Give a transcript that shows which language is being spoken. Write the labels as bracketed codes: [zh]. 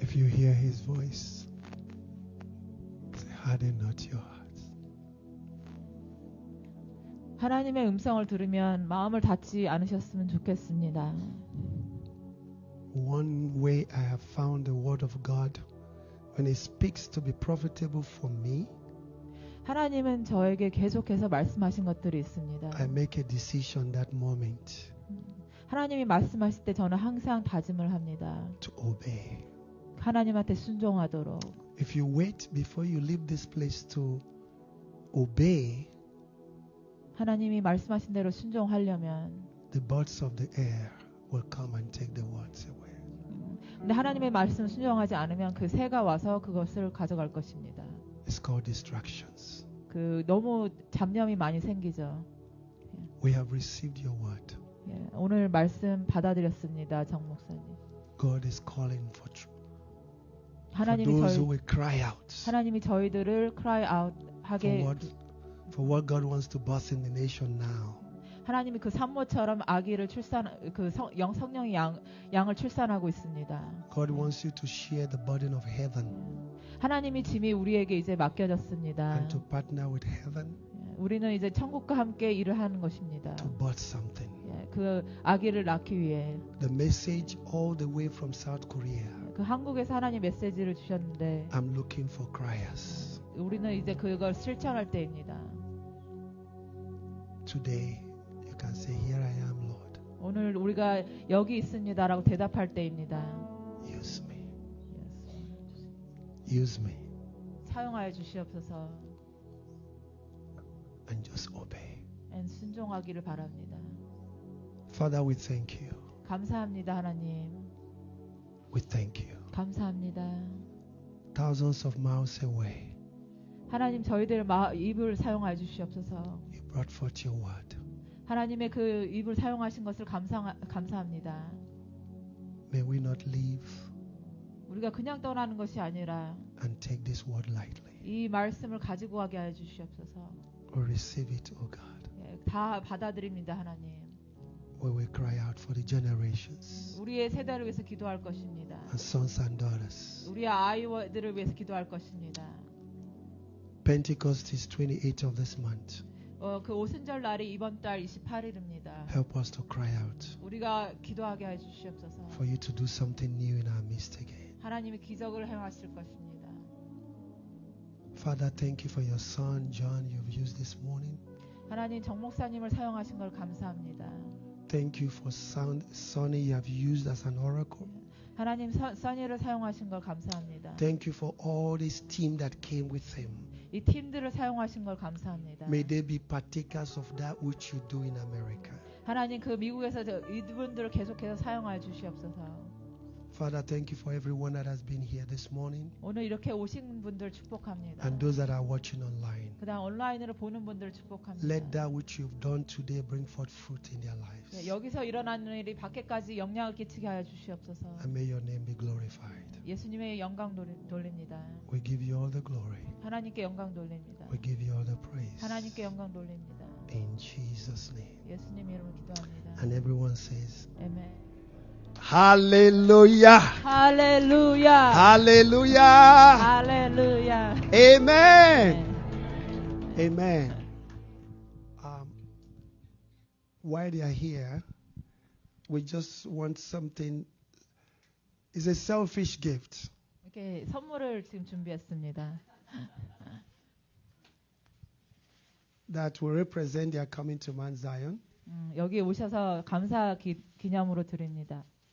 [en] If you hear his voice, say, harden not your hearts. [ko] 하나님의 음성을 들으면 마음을 닫지 않으셨으면 좋겠습니다. [en] One way I have found the word of God, when it speaks to be profitable for me, [ko] 하나님은 저에게 계속해서 말씀하신 것들이 있습니다. [en] I make a decision that moment [ko] 하나님이 말씀하실 때 저는 항상 다짐을 합니다. [en] to obey. [ko] 하나님한테 순종하도록. [en] If you wait before you leave this place to obey, [ko] 하나님이 말씀하신 대로 순종하려면 [en] the birds of the air will come and take the words away. [ko] 근데 하나님의 말씀을 순종하지 않으면 그 새가 와서 그것을 가져갈 것입니다. [en] It's called distractions. [ko] 그 너무 잡념이 많이 생기죠. [en] We have received your word. [ko] 예, 오늘 말씀 받아들였습니다, 정 목사님. [en] God is calling for [ko] 하나님이 [en] those who [ko] 저희 [en] will cry out [ko] 하나님이 저희들을 [en] cry out [ko] 하게 [en] for what God wants to birth in the nation now. [ko] 하나님이 그 산모처럼 아기를 성령의 양을 출산하고 있습니다. [en] God wants you to share the burden of heaven [ko] 하나님이 짐이 우리에게 이제 맡겨졌습니다. [en] and to partner with heaven [ko] 우리는 이제 천국과 함께 일을 하는 것입니다. [en] to birth something. [ko] 예, 그 아기를 낳기 위해 [en] The message all the way from South Korea. [ko] 그 한국에서 하나님 메시지를 주셨는데 [en] I'm looking for criers. [ko] 우리는 이제 그걸 실천할 때입니다. [en] Today you can say, Here I am, Lord. [ko] 오늘 우리가 여기 있습니다라고 대답할 때입니다. [en] Use me. Use me [ko] 사용하여 주시옵소서. [en] and just obey. [ko] 순종하기를 바랍니다. [en] Father, we thank you. [ko] 감사합니다, 하나님. [en] We thank you. [ko] 감사합니다. [en] Thousands of miles away, [ko] 하나님 저희들 입을 사용하여 주시옵소서. [en] you brought forth your word. [ko] 하나님의 그 입을 사용하신 것을 감사합니다. [en] May we not leave [ko] 우리가 그냥 떠나는 것이 아니라 [en] and take this word lightly. [ko] 이 말씀을 가지고 가게 하여 주시옵소서. [en] Or receive it, O God. [ko] 예, 다 받아들입니다, 하나님. [en] We will cry out for the generations [ko] 우리의 세대를 위해서 기도할 것입니다. [en] and sons and daughters. [ko] 우리의 아이들을 위해서 기도할 것입니다. [en] Pentecost is 28th of this month. [ko] 그 오순절 날이 이번 달 28일입니다. [en] Help us to cry out [ko] 우리가 기도하게 해 주시옵소서. [en] for you to do something new in our midst again. [ko] 하나님이 기적을 행하실 것입니다. [en] Father, thank you for your son John you've used this morning. [ko] 하나님 정 목사님을 사용하신 걸 감사합니다. [en] Thank you for Sonny you have used as an oracle. [ko] 하나님 써니를 사용하신 걸 감사합니다. [en] Thank you for all this team that came with him. [ko] 이 팀들을 사용하신 걸 감사합니다. [en] May they be partakers of that which you do in America. [ko] 하나님 그 미국에서 이분들을 계속해서 사용하여 주시옵소서. [en] Father, thank you for everyone that has been here this morning [ko] 오늘 이렇게 오신 분들 축복합니다. [en] and those that are watching online. [ko] 그다음 온라인으로 보는 분들 축복합니다. [en] Let that which you've done today bring forth fruit in their lives. [ko] 예, 여기서 일어나는 일이 밖에까지 영향을 끼치게 하여 주시옵소서. [en] And may your name be glorified. [ko] 예수님의 영광 돌립니다. [en] We give you all the glory. [ko] 하나님께 영광 돌립니다. [en] We give you all the praise. [ko] 하나님께 영광 돌립니다. [en] In Jesus' name. [ko] 예수님 이름으로 기도합니다. [en] And everyone says, [ko] 아멘. [en] Hallelujah. [ko] 할렐루야. [en] Hallelujah. [ko] 할렐루야. [en] Amen. Amen. While they are here, we just want something. It's a selfish gift. [ko] 이렇게 선물을 지금 준비했습니다. [en] That will represent their coming to Mount Zion. [ko] 여기 오셔서 감사 기념으로 드립니다.